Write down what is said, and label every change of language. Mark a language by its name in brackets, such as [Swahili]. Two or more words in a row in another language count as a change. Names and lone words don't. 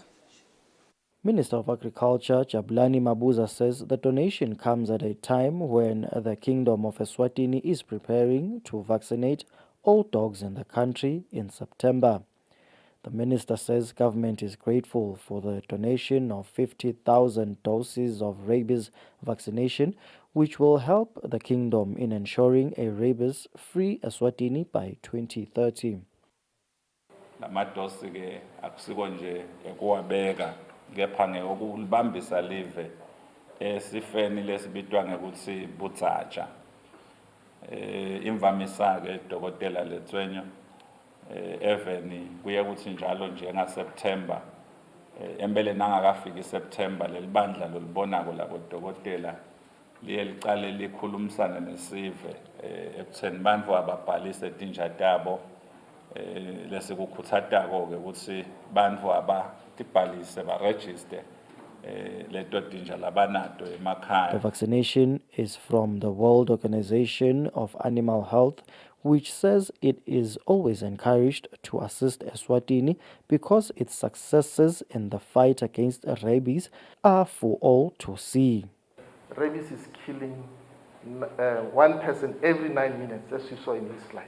[English] Minister of Agriculture, Jabulani Mabuza, says the donation comes at a time when the Kingdom of Eswatini is preparing to vaccinate all dogs in the country in September. The minister says government is grateful for the donation of 50,000 doses of rabies vaccination, which will help the kingdom in ensuring a rabies-free Eswatini by 2030. [Swati] Lamadosi ke akusiko nje ekuwabeka kepha ngeyokulibambisa live esifeni lesibitwa ngekuthi butsatsha. Imvamisa ke dokotela Letswenyo eveni kuye kuthi njalo nje ngaSeptember embele nangakafika iSeptember lelibandla lolibonako labodokotela liye licale likhulumisana nesive ekutheni bantu ababhalise tinja tabo lesikukhutsatako ke ukuthi bantu abatibhalise baregister leto tinja labanato emakhaya. [English] The vaccination is from the World Organization of Animal Health, which says it is always encouraged to assist Eswatini because its successes in the fight against rabies are for all to see. Rabies is killing one person every 9 minutes, as you saw in this slide.